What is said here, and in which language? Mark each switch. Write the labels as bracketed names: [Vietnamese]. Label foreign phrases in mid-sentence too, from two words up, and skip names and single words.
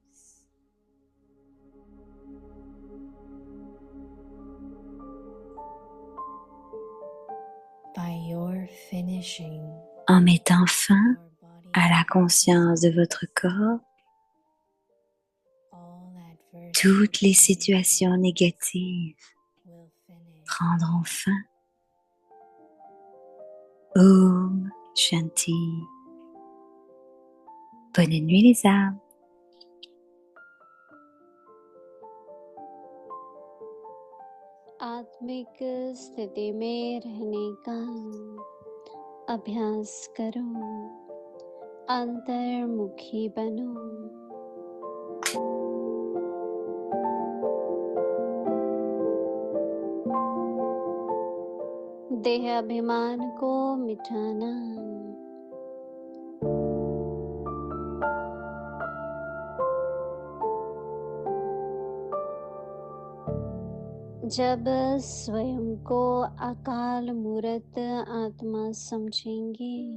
[French] En mettant fin à la conscience de votre corps, toutes les situations négatives prendront fin. [Hindi] Om Shanti. [French] Bonne nuit les âmes. [Hindi] आत्मिक स्थिति में रहने का अभ्यास करो, अंतर्मुखी बनो। देह अभिमान को मिटाना, जब स्वयं को अकाल मूर्त आत्मा समझेंगे,